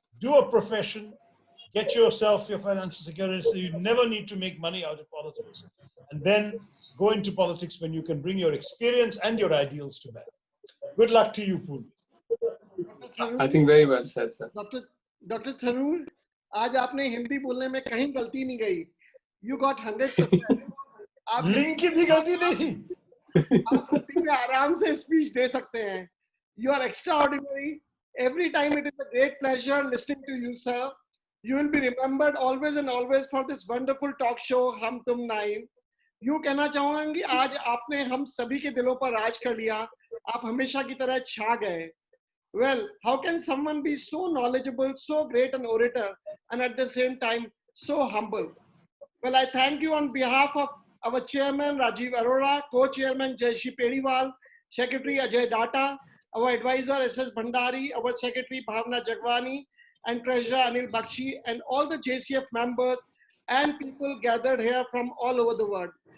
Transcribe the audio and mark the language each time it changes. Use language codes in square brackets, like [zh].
[en] Do a profession, get yourself your financial security so you never need to make money out of politics. And then go into politics when you can bring your experience and your ideals to bear. Good luck to you, Poon. I think very well said, sir. Dr. [hi] Tharoor, आज आपने हिंदी बोलने में कहीं गलती नहीं गई. [en] You got 100%. आप [hi] link की भी गलती नहीं थी. आप हिंदी में आराम से स्पीच दे सकते हैं. [en] You are extraordinary. Every time it is a great pleasure listening to you, sir. You will be remembered always and always for this wonderful talk show, Hum Tum Nine. [hi] यूं कहना चाहूंगा कि आज आपने हम सभी के दिलों पर राज कर लिया. आप हमेशा की तरह छा गए. [en] Well, how can someone be so knowledgeable, so great an orator, and at the same time so humble? Well, I thank you on behalf of our chairman Rajiv Arora, co-chairman Jayashree Pediwal, secretary Ajay Data, our advisor SS Bhandari, our secretary Bhavna Jagwani, and treasurer Anil Bakshi, and all the JCF members and people gathered here from all over the world.